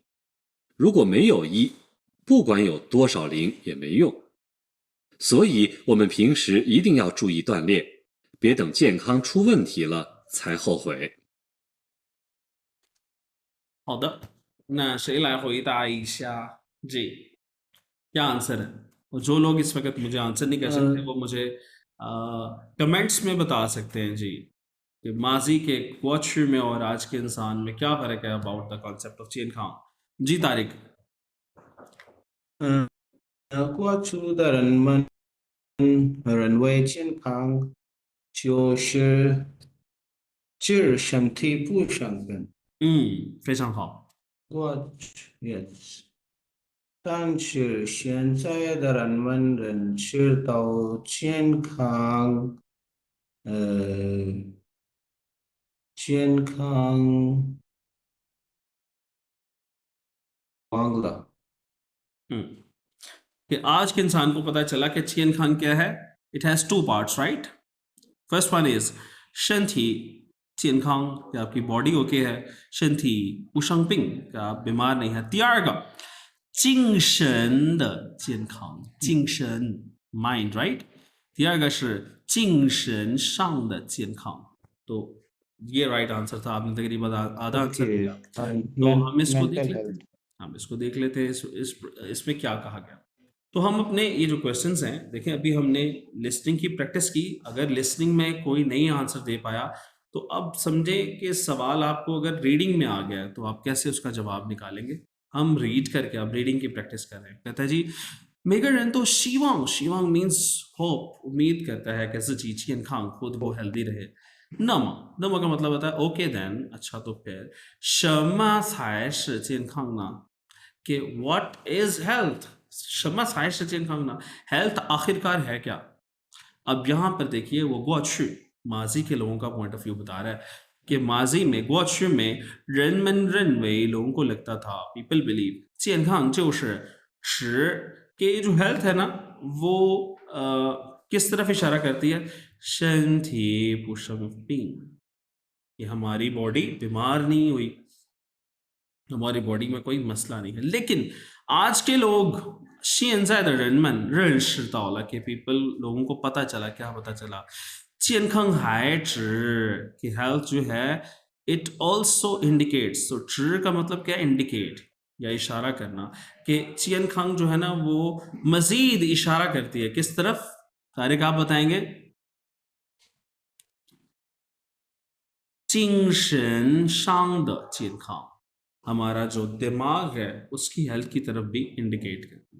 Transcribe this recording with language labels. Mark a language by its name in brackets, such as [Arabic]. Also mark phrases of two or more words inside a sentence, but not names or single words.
[Chinese] 如果没有1，不管有多少0也没用。所以我们平时一定要注意锻炼，别等健康出问题了才后悔。好的，那谁来回答一下 [Urdu] جی کیا آنسر ہے? اور جو لوگ اس وقت مجھے آنسر نہیں کر سکتے وہ مجھے کمنٹس میں بتا سکتے ہیں جی کہ ماضی کے کواچو میں اور آج کے انسان میں کیا فرق ہے [English] about the concept of [Urdu] چین خاں. جی طارق. [Chinese] Guachu 的人为健康就是治身体不生病。非常好。我，yes。但是现在的人们认知到健康，健康忘了。 [Urdu] کہ آج کے انسان کو پتا چلا کہ چین خان کیا ہے. [English] It has two parts, right? First one is [Chinese] 身体健康 [Urdu] کہ آپ کی باڈی اوکے ہے. [Chinese] 身体不生病 [Urdu] کہ آپ بیمار نہیں ہے. [Chinese] 第二个精神的健康，精神 [English] mind, right? [Chinese] 第二个是精神上的健康. [Urdu] تو یہ [English] right answer [Urdu] تھا. آپ نے تقریباً آدھا آنسر دیا. تو ہم اس کو دیکھ मेंटल لیتے हेल्थ। ہم اس کو دیکھ لیتے ہیں۔ اس میں کیا کہا گیا. تو ہم اپنے یہ جو کوئسچنز ہیں دیکھیں۔ ابھی ہم نے لسننگ کی پریکٹس کی. اگر لسننگ میں کوئی نہیں آنسر دے پایا تو اب سمجھے کہ سوال آپ کو اگر ریڈنگ میں آ گیا تو آپ کیسے اس کا جواب نکالیں گے. ہم ریڈ کر کے اب ریڈنگ کی پریکٹس کر رہے ہیں. کہتا ہے جی [Chinese] 每个人都希望 希望 [English] means hope, [Urdu] امید کرتا ہے کہ [Chinese] 自己健康 [Urdu] خود وہ ہیلدی رہے. 那么 کا مطلب ہوتا ہے [English] okay then, [Urdu] اچھا تو پھر [Chinese] 什么才是健康呢? [English] कि what is health. [Chinese] 什么才是健康呢? [Urdu] ہیلتھ آخرکار ہے کیا؟ اب یہاں پر دیکھیے وہ [Chinese] 过去 [Urdu] ماضی کے لوگوں کا [English] point of view [Urdu] بتا رہا ہے کہ ماضی میں [Chinese] 过去 [Urdu] میں [Chinese] 人们认为 [Urdu] لوگوں کو لگتا تھا, [English] people believe [Chinese] 健康就是指 [Urdu] کہ جو ہیلتھ ہے نا وہ کس طرف اشارہ کرتی ہے. [Chinese] 身体不生病, [Urdu] یہ ہماری باڈی بیمار نہیں ہوئی، ہماری باڈی میں کوئی مسئلہ نہیں ہے. لیکن آج کے لوگ [Chinese] 现在的人们认识到了 [Urdu] کہ پیپل لوگوں کو پتا چلا، کیا پتا چلا, क्या पता चला, [Chinese] 健康还指 [Urdu] کہ ہیلتھ جو ہے [English] it also indicates. [Urdu] تو 指 کا مطلب کیا؟ انڈیکیٹ یا اشارہ کرنا. کہ 健康 جو ہے نا وہ مزید اشارہ کرتی ہے کس طرف. طارق آپ بتائیں گے. [Chinese] 精神上的健康, [Urdu] ہمارا جو دماغ ہے اس کی ہیلتھ کی طرف بھی انڈیکیٹ کرتی ہے.